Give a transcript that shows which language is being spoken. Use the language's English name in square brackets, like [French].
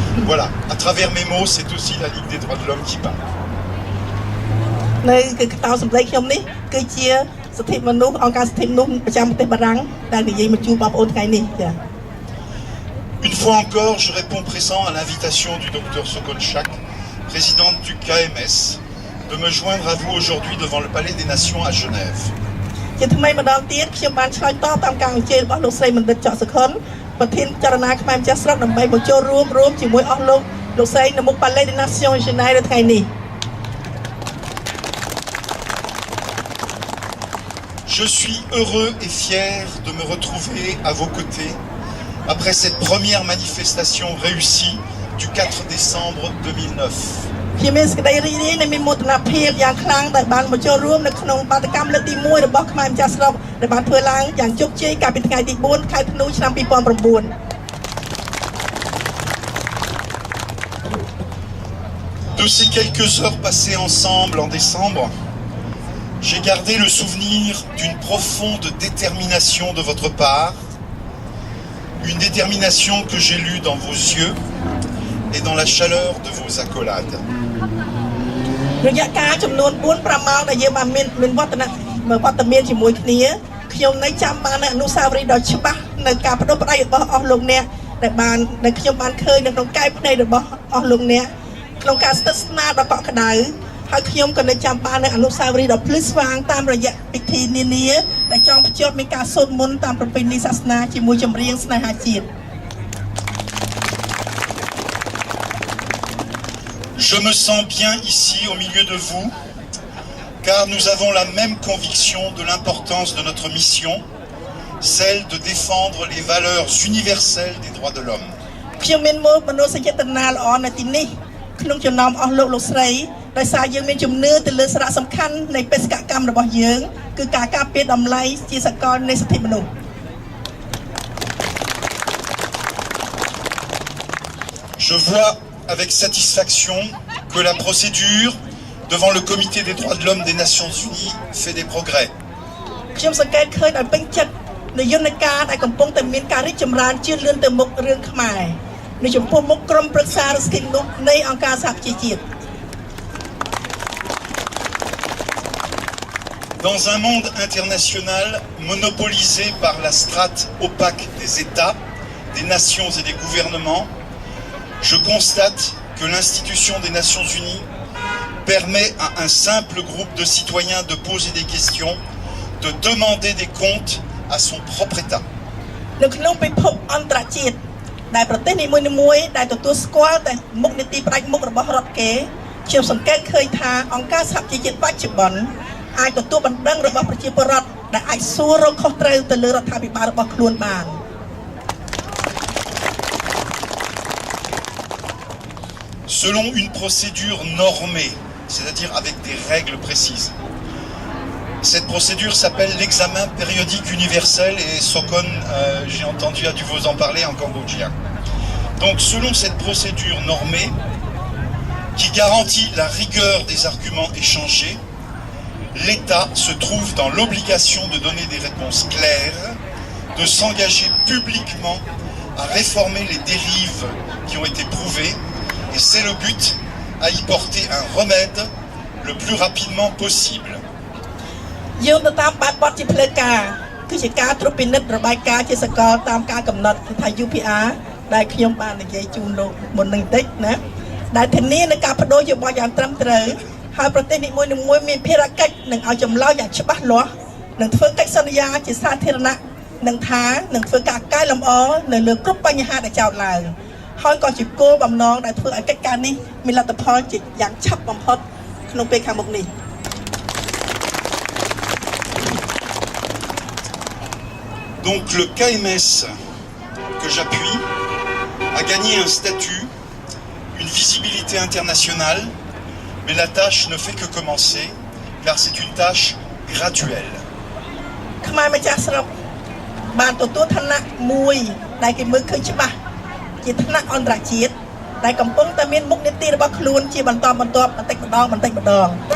[French] Voilà, à travers mes mots, c'est aussi la Ligue des droits de l'homme qui parle. [Khmer] នៅគឺកតោសម្លេងខ្ញុំនេះគឺជាសិទ្ធិមនុស្សអង្គការសិទ្ធិមនុស្សប្រចាំប្រទេសបារាំងដែលនិយាយមកជួបបងប្អូនថ្ងៃនេះចា៎ [French] Une fois encore, je réponds présent à l'invitation du docteur Sokolchak, présidente du KMS, de me joindre à vous aujourd'hui devant le Palais des Nations à Genève. [Khmer] ជាថ្មីម្ដងទៀតខ្ញុំបានឆ្លើយតបតាមការអញ្ជើញរបស់លោកស្រីបណ្ឌិតច័កសុខុនប្រធានចលនាខ្មែរម្ចាស់ស្រុកដើម្បីមកចូលរួមជាមួយអស់លោកស្រីនៅមុខ Palais des Nations Genève នៅថ្ងៃនេះ [French] Je suis heureux et fier de me retrouver à vos côtés après cette première manifestation réussie du 4 décembre 2009. [Khmer] ជាមានសេចក្តីរីករាយនិងមានមោទនភាពយ៉ាងខ្លាំងដែលបានមកចូលរួមនៅក្នុងបាតកម្មលើកទី1របស់ខ្មែរម្ចាស់ស្រុកដែលបានធ្វើឡើងយ៉ាងជោគជ័យកាលពីថ្ងៃទី4ខែធ្នូឆ្នាំ2009 [French] De ces quelques heures passées ensemble en décembre, j'ai gardé le souvenir d'une profonde détermination de votre part, une détermination que j'ai lue dans vos yeux et dans la chaleur de vos accolades. [Khmer] រយៈកាលចំនួន 4-5 ម៉ោងដែលយើងបានមានវត្តមានជាមួយគ្នាខ្ញុំនៅចាំបាននៅអនុស្សាវរីយ៍ដ៏ច្បាស់នៅការបដិបត្តិរបស់អស់លោកអ្នកដែលខ្ញុំបានឃើញនៅក្នុងកាយភ្នែករបស់អស់លោកអ្នកក្នុងការស្និទ្ធស្នាលដ៏កក់ក្ដៅហើយខ្ញុំក៏នៅចាំបាននៅអនុស្សាវរីយ៍ដ៏ភ្លឺស្វាងតាមរយៈពិធីនានាដែលចងភ្ជាប់មានការសូត្រមន្តតាមប្រពៃណីសាសនាជាមួយចម្រៀងស្នេហាជាតិ [French] Je me sens bien ici au milieu de vous, car nous avons la même conviction de l'importance de notre mission, celle de défendre les valeurs universelles des droits de l'homme. [Khmer] ខ្ញុំមានមនោសញ្ចេតនាល្អនៅទីនេះក្នុងចំណោមអស់លោកស្រីដោយសារយើងមានជំនឿទៅលើសារៈសំខាន់នៃបេសកកម្មរបស់យើងគឺការការពារតម្លៃជាសកលនៃសិទ្ធិមនុស្ស [French] Je vois avec satisfaction que la procédure devant le Comité des droits de l'homme des Nations Unies fait des progrès. [Khmer] ខ្ញុំសង្កេតឃើញដោយពេញចិត្តនៅយន្តការដែលកំពុងតែមានការរីកចម្រើនជឿនលឿនទៅមុខរឿងខ្មែរនៅចំពោះមុខក្រុមប្រឹក្សាសិទ្ធិមនុស្សនៃអង្គការសហប្រជាជាតិ [French] Dans un monde international monopolisé par la strate opaque des États, des nations et des gouvernements, je constate que l'institution des Nations Unies permet à un simple groupe de citoyens de poser des questions, de demander des comptes à son propre État. [Khmer] នៅក្នុងពិភពអន្តរជាតិដែលប្រទេសនីមួយៗដែលទទួលស្គាល់តែមុខនីតិផ្ដាច់មុខរបស់រដ្ឋគេខ្ញុំសង្កេតឃើញថាអង្គការសហជីវជាតិបច្ចុប្បន្នអាចទទួលបណ្ដឹងរបស់ប្រជាពលរដ្ឋដែលអាចសួររកខុសត្រូវទៅលើរដ្ឋាភិបាលរបស់ខ្លួនបាន [French] Selon une procédure normée, c'est-à-dire avec des règles précises. Cette procédure s'appelle l'examen périodique universel et Sokon, j'ai entendu, a dû vous en parler en cambodgien. Donc selon cette procédure normée, qui garantit la rigueur des arguments échangés, l'État se trouve dans l'obligation de donner des réponses claires, de s'engager publiquement à réformer les dérives qui ont été prouvées, et c'est le but, à y porter un remède le plus rapidement possible. [Khmer] យើងទៅតាមបែបបទជាផ្លូវការគឺជាការត្រួតពិនិត្យរបាយការណ៍ជាសកលតាមការកំណត់ថា UPR ដែលខ្ញុំបាននិយាយជូនលោកមុននឹងបន្តិចណាដែលធានានៅការបដូរយោបល់យ៉ាងត្រឹមត្រូវហើយប្រទេសនីមួយៗមានភារកិច្ចនឹងឲ្យចម្លើយយ៉ាងច្បាស់លាស់នឹងធ្វើកិច្ចសន្យាជាសាធារណៈនឹងថានឹងធ្វើការកែលម្អនៅលើគ្រប់បញ្ហាដែលចោទឡើងហើយក៏ជាគោលបំណងដែលធ្វើឲ្យកិច្ចការនេះមានលទ្ធផលជាយ៉ាងឆាប់បំផុតក្នុងពេលខាងមុខនេះ [French] Donc le KMS que j'appuie a gagné un statut, une visibilité internationale, mais la tâche ne fait que commencer car c'est une tâche graduelle. [Khmer] ខ្មែរម្ចាស់ស្រុកបានទទួលឋានៈមួយដែលគេមើលឃើញច្បាស់ជាឋានៈអន្តរជាតិដែលកំពុងតែមានមុខនីតិរបស់ខ្លួនជាបន្តបន្ទាប់បន្តិចម្ដងបន្តិចម្ដង